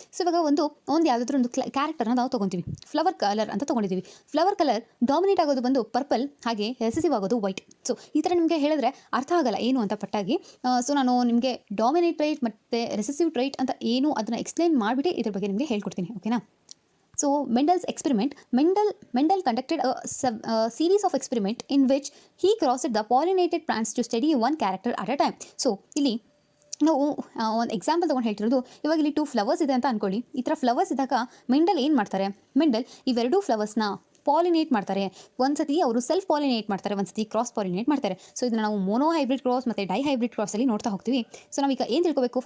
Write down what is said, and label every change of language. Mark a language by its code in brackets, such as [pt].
[kn] So ಇವಾಗ ಒಂದು ಯಾವುದಾದ್ರೂ ಒಂದು ಕ್ಯಾರೆಕ್ಟರ್ನ ನಾವು ತೊಗೊತೀವಿ. ಫ್ಲವರ್ ಕಲರ್ ಅಂತ ತೊಗೊಂಡಿದ್ದೀವಿ. ಫ್ಲವರ್ ಕಲರ್ ಡಾಮಿನೇಟ್ ಆಗೋದು ಬಂದು ಪರ್ಪಲ್, ಹಾಗೆ ರೆಸೆಸಿವ್ ಆಗೋದು ವೈಟ್. ಸೊ ಈ ಥರ ನಿಮಗೆ ಹೇಳಿದ್ರೆ ಅರ್ಥ ಆಗಲ್ಲ ಏನು ಅಂತ ಪಟ್ಟಾಗಿ. ಸೊ ನಾನು ನಿಮಗೆ ಡಾಮಿನೇಟ್ ಟ್ರೈಟ್ ಮತ್ತು ರೆಸೆಸಿವ್ ಟ್ರೈಟ್ ಅಂತ ಏನು ಅದನ್ನು ಎಕ್ಸ್ಪ್ಲೇನ್ ಮಾಡಿಬಿಟ್ಟು ಇದ್ರ ಬಗ್ಗೆ ನಿಮಗೆ ಹೇಳ್ಕೊಡ್ತೀನಿ, ಓಕೆನಾ? [en] So Mendel's experiment, Mendel conducted a series of experiment in which he crossed the pollinated plants to study one character at a time. [kn] So ಇಲ್ಲಿ ನಾವು ಒಂದು ಎಕ್ಸಾಂಪಲ್ ತೊಗೊಂಡು ಹೇಳ್ತಿರೋದು, ಇವಾಗ ಇಲ್ಲಿ 2 ಫ್ಲವರ್ಸ್ ಇದೆ ಅಂತ ಅಂದ್ಕೊಳ್ಳಿ. ಈ ಥರ ಫ್ಲವರ್ಸ್ ಇದ್ದಾಗ ಮೆಂಡಲ್ ಏನು ಮಾಡ್ತಾರೆ? ಮೆಂಡಲ್ ಇವೆರಡೂ ಫ್ಲವರ್ಸ್ನ ಪಾಲಿನೇಟ್ ಮಾಡ್ತಾರೆ. ಒಂದ್ಸತಿ ಅವರು ಸೆಲ್ಫ್ ಪಾಲಿನೇಟ್ ಮಾಡ್ತಾರೆ, ಒಂದ್ಸತಿ ಕ್ರಾಸ್ ಪಾಲಿನೇಟ್ ಮಾಡ್ತಾರೆ. ಸೊ ಇದನ್ನು ನಾವು ಮೋನೋಹೈಬ್ರಿಡ್ ಕ್ರಾಸ್ ಮತ್ತು ಡೈಹೈಬ್ರಿಡ್ ಕ್ರಾಸಲ್ಲಿ ನೋಡ್ತಾ ಹೋಗ್ತೀವಿ. ಸೊ ನಾವೀಗ ಏನು ತಿಳ್ಕೊಬೇಕು?